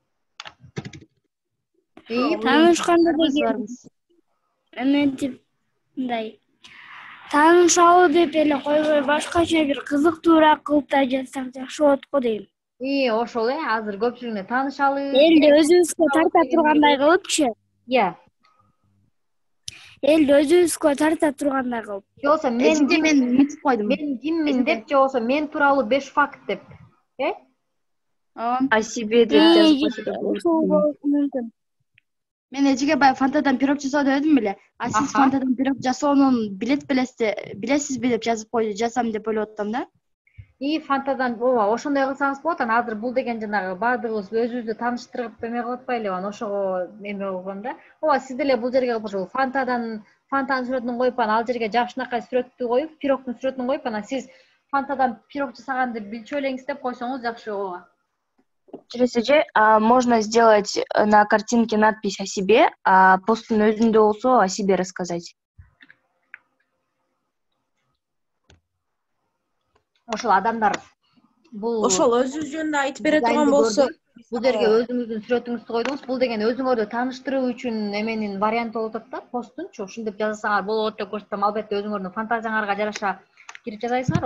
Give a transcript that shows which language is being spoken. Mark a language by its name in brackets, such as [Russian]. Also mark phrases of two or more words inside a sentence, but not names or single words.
[Kyrgyz] таанышканда деген эментип мындай таанышалы деп эле койбой, башкача бир кызыктуураак кылып да жазсак жакшы болот го дейм. Ошол азыр көпчүлүгүнө таанышалы. Элди өзүбүзгө тарта тургандай кылыпчы. Элди өзүбүзгө тарта тургандай кылып. Же болбосо мен мынтип койдум. Мен киммин деп, же болбосо мен тууралуу 5 факт деп. [Russian] О себе [Kyrgyz] деп жазып мүмкүн. Мен эжеге баягы фантадан пирог жасоо дебедим беле? А сиз фантадан пирог жасоонун билесизби деп жазып койду, жасам деп ойлоп атам да. Фантадан ошондой кылсаңыз болот. Анан азыр бул деген жанагы баардыгыбыз өзүбүздү тааныштырып эме кылып атпайлыбы? Анан ошого эме болгон да. Сиз деле бул жерге ошол фантанын сүрөтүн коюп, анан ал жерге жакшынакай сүрөттү коюп, пирогдун сүрөтүн коюп, анан сиз фантадан пирог жасаганды билчү элеңиз деп койсоңуз жакшы болот. [Russian] Через эже можно сделать на картинке надпись о себе, а [Kyrgyz] посттун өзүндө болсо [Russian] о себе рассказать. [Kyrgyz] Ошол адамдар бул ошол өзү жөнүндө айтып бере турган болсо, бул жерге өзүңүздүн сүрөтүңүздү койдуңуз. Бул деген өзүңөрдү тааныштыруу үчүн эменин варианты болуп атат да, посттунчу. Ушинтип жазсаңар болот деп көрсөтөм. Албетте өзүңөрдүн фантазияңарга жараша кирип жазасыңар.